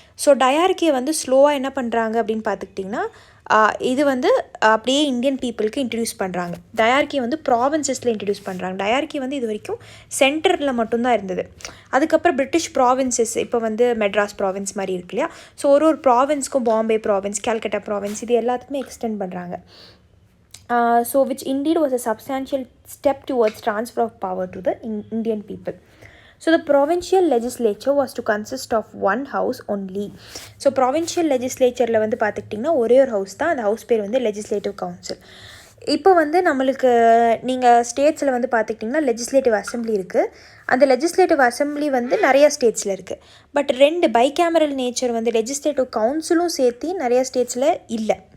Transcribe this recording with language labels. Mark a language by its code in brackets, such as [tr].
[ta] So டயார்கியை வந்து ஸ்லோவாக என்ன பண்ணுறாங்க அப்படின்னு பார்த்துக்கிட்டிங்கன்னா, இது வந்து அப்படியே இந்தியன் பீப்புளுக்கு இன்ட்ரடியூஸ் பண்ணுறாங்க. டயார்கி வந்து ப்ராவின்சஸில் இன்ட்ரடியூஸ் பண்ணுறாங்க. டயார்கி வந்து இது வரைக்கும் சென்டரில் மட்டும்தான் இருந்தது. அதுக்கப்புறம் பிரிட்டிஷ் ப்ராவின்சஸ், இப்போ வந்து மெட்ராஸ் ப்ராவின்ஸ் மாதிரி இருக்கு இல்லையா, ஸோ ஒரு ப்ராவின்ஸ்க்கும் பாம்பே ப்ராவின்ஸ், கல்கட்டா ப்ராவின்ஸ், இது எல்லாத்துக்குமே எக்ஸ்டெண்ட் பண்ணுறாங்க. [en] So which indeed was a substantial step towards transfer of power to the Indian people. So the provincial legislature was to consist of one house only. [ta] So provincial legislatureல வந்து பார்த்துக்கிட்டிங்கன்னா ஒரே ஒரு house தான், அந்த house பேர் வந்து legislative council. இப்போ வந்து நம்மளுக்கு நீங்கள் ஸ்டேட்ஸில் வந்து பார்த்துக்கிட்டிங்கன்னா லெஜிஸ்லேட்டிவ் அசம்பிளி இருக்குது. அந்த லெஜிஸ்லேட்டிவ் அசம்பிளி வந்து நிறையா ஸ்டேட்ஸில் இருக்குது. பட் 2 பைகேமரல் நேச்சர் வந்து லெஜிஸ்லேட்டிவ் கவுன்சிலும் சேர்த்து நிறையா ஸ்டேட்ஸில் இல்லை.